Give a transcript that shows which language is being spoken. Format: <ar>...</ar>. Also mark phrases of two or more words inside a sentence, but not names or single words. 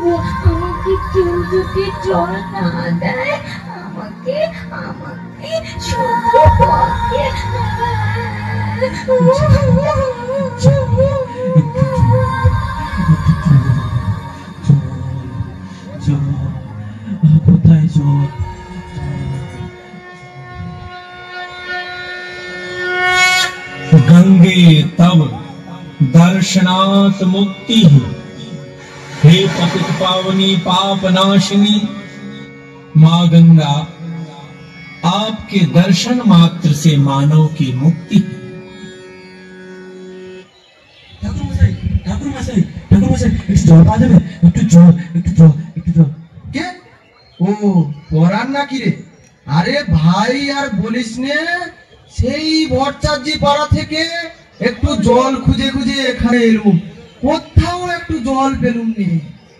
<bn>আমাকে কেউ যদি জল না দেয়, আমাকে আমাকে শুধু পথে কোথায় জল?</bn> <sa>गंगे तव दर्शनात् मुक्ति,</sa> <hi>हे पतित पावनी पाप नाशिनी माँ गंगा, आपके दर्शन मात्र से मानव की मुक्ति।</hi> <bn>ঠাকুর মশাই ঠাকুর মশাই ঠাকুর মশাই, এক জল পা দেবে? একটু জল একটু জল একটু জল। কে? ও পরান নাকি রে? আরে ভাই আর বলিস নে, সেই ভট্টাচার্য পাড়া থেকে একটু জল খুঁজে খুঁজে এখানে এলুম, কোথাও একটু জল পেলুম নি।</bn>